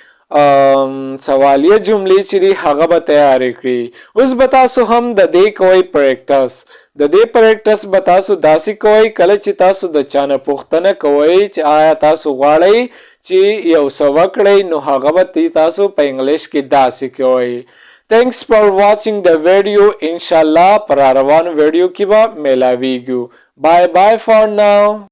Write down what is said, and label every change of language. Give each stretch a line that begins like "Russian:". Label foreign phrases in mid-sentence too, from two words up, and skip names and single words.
Pashto: سوالیه جملې چې دي هغه به تیارې کړي اوس به تاسو هم د دې کوئ پریکټس د دې پریکټس به تاسو داسې کوئ کله چې تاسو د چا نه پوښتنه کوئ چې آیا تاسو غواړئ چې یو څه وکړئ نو هغه به تاسو په انګلیش کې داسې کوئ
English: Thanks for watching the video.
Pashto: Inshallah پر روانو ویډیو کې به ملاویږو.
English: Bye bye for now.